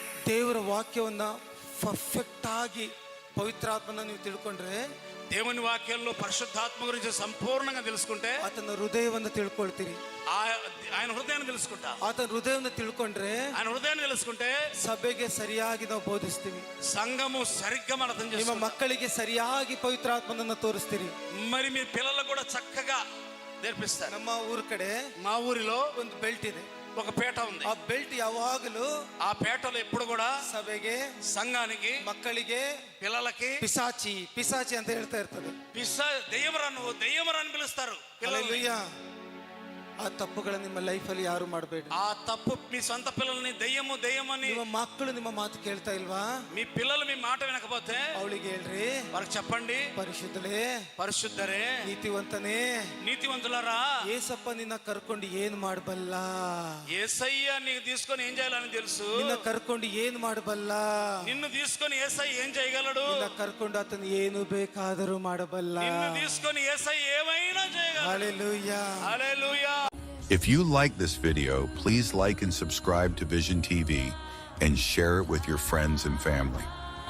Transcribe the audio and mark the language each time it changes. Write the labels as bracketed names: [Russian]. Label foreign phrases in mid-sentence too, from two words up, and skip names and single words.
[Kannada] ದೇವರ ವಾಕ್ಯವನ್ನ ಪರ್ಫೆಕ್ಟ್ ಆಗಿ ಪವಿತ್ರಾತ್ಮನ ನೀವು ತಿಳ್ಕೊಂಡ್ರೆ, [Telugu] దేవుని వాక్యంలో పరిశుద్ధాత్మ గురించి సంపూర్ణంగా తెలుసుకుంటే [Kannada] ಆತನ ಹೃದಯವನ್ನು ತಿಳ್ಕೊಳ್ತೀರಿ. [Telugu] ఆయన హృదయాన్ని తెలుసుకుంటా. [Kannada] ಆತನ ಹೃದಯವನ್ನು ತಿಳ್ಕೊಂಡ್ರೆ, [Telugu] ఆయన హృదయాన్ని తెలుసుకుంటే [Kannada] ಸಭೆಗೆ ಸರಿಯಾಗಿ ನಾವು ಬೋಧಿಸ್ತೀವಿ. [Telugu] సంఘము సరిగ్గా మనం అర్థం [Kannada] ನಿಮ್ಮ [Telugu] చేసుకుంటాం. [Kannada] ಮಕ್ಕಳಿಗೆ ಸರಿಯಾಗಿ ಪವಿತ್ರಾತ್ಮನನ್ನ ತೋರಿಸ್ತೀರಿ. [Telugu] మరి మీ పిల్లలకు కూడా చక్కగా నేర్పిస్తారు. [Kannada] ನಮ್ಮ ಊರ ಕಡೆ [Telugu] మా ఊరిలో [Kannada] ಒಂದು ಬೆಲ್ಟ್ ಇದೆ. [Telugu] ఒక పేట ఉంది. [Kannada] ಆ ಬೆಲ್ಟ್ ಯಾವಾಗಲೂ [Telugu] ఆ పేటలో ఎప్పుడు కూడా [Kannada] ಸಭೆಗೆ, [Telugu] సంఘానికి, [Kannada] ಮಕ್ಕಳಿಗೆ, [Telugu] పిల్లలకి [Kannada] ಪಿಸಾಚಿ ಪಿಸಾಚಿ ಅಂತ ಹೇಳ್ತಾ ಇರ್ತದೆ. [Telugu] దెయ్యమరని పిలుస్తారు పిల్లల్ని. [Kannada] ಹಲ್ಲೆಲೂಯಾ. ಆ ತಪ್ಪುಗಳನ್ನ ನಿಮ್ಮ ಲೈಫಲ್ಲಿ ಯಾರು ಮಾಡಬೇಡಿ. [Telugu] ఆ తప్పు మీ సొంత పిల్లల్ని దెయ్యమని, [Kannada] ನಿಮ್ಮ ಮಕ್ಕಳು ನಿಮ್ಮ ಮಾತು ಕೇಳ್ತಾ ಇಲ್ವಾ? [Telugu] మీ పిల్లలు మీ మాట వినకపోతే [Kannada] ಅವಳಿಗೆ ಹೇಳ್ರಿ, [Telugu] వారికి చెప్పండి, [Kannada] ಪರಿಶುದ್ಧಲೇ, [Telugu] పరిశుద్ధరే, [Kannada] ನೀತಿವಂತನೇ, [Telugu] నీతివంతులారా, [Kannada] ಏಸಪ್ಪ ನಿನ್ನ ಕರ್ಕೊಂಡು ಏನ್ ಮಾಡಬಲ್ಲ? [Telugu] యేసయ్య నీకు తీసుకొని ఏం చేయాలని తెలుసు. [Kannada] ನಿನ್ನ ಕರ್ಕೊಂಡು ಏನ್ ಮಾಡಬಲ್ಲ? [Telugu] నిన్ను తీసుకొని యేసయ్య ఏం చేయగలడు? [Kannada] ನಿನ್ನ ಕರ್ಕೊಂಡು ಆತನ ಏನು ಬೇಕಾದರೂ ಮಾಡಬಲ್ಲ. [Telugu] నిన్ను తీసుకొని యేసయ్య ఏమైనా చేయగలడు. [Kannada] ಹಲ್ಲೆಲೂಯಾ. [Telugu] హల్లెలూయా. [English] If you like this video, please like and subscribe to Vision TV and share it with your friends and family.